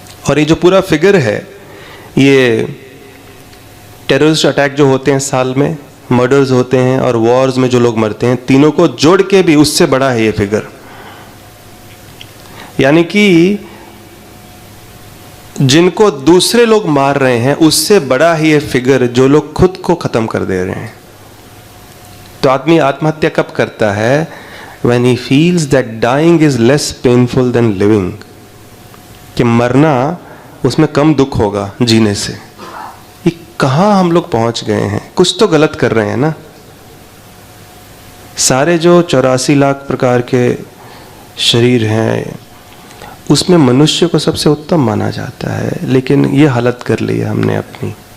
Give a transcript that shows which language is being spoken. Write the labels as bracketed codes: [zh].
[hi] और ये जो पूरा फिगर है, ये टेररिस्ट अटैक जो होते हैं साल में, मर्डर्स होते हैं और वॉर्स में जो लोग मरते हैं, तीनों को जोड़ के भी उससे बड़ा है ये फिगर। यानी कि जिनको दूसरे लोग मार रहे हैं उससे बड़ा ही ये फिगर जो लोग खुद को खत्म कर दे रहे हैं। तो आदमी आत्महत्या कब करता है? [en] when he feels that dying is less painful than living, [hi] कि मरना उसमें कम दुख होगा जीने से। ये कहाँ हम लोग पहुंच गए हैं? कुछ तो गलत कर रहे हैं ना। सारे जो 84 लाख प्रकार के शरीर हैं उसमें मनुष्य को सबसे उत्तम माना जाता है, लेकिन ये हालत कर ली है हमने अपनी।